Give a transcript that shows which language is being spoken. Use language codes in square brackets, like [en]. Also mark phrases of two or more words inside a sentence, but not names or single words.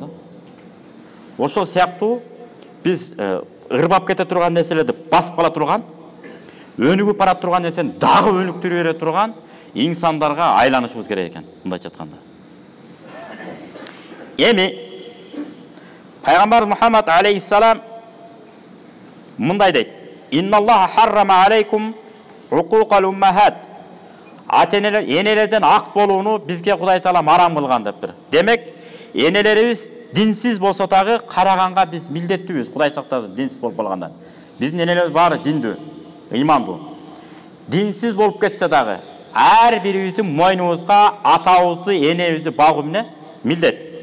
[ky] Ошол сыяктуу биз ырбап кете турган нерселерди басып кала турган, өнүгүп бара турган нерсени дагы өнүктүрө бере турган инсандарга айланышыбыз керек экен, мындайча айтканда. Эми Пайгамбар Мухаммад алейхиссалам мындай дейт: [ar] "إن الله حرم عليكم عقوق الأمهات." [ky] Ата-энелер, энелерден ак болууну бизге Кудай Таала арам кылган дептир. Демек, энелерибиз динсиз болсо дагы караганга биз милдеттүүбүз. Кудай сактасын, динсиз болуп калгандан. Биздин энелерибиз баары диндүү, ыймандуу. Динсиз болуп кетсе дагы ар бирибиздин мойнубузга атабызды, энебизди багуу менен милдет.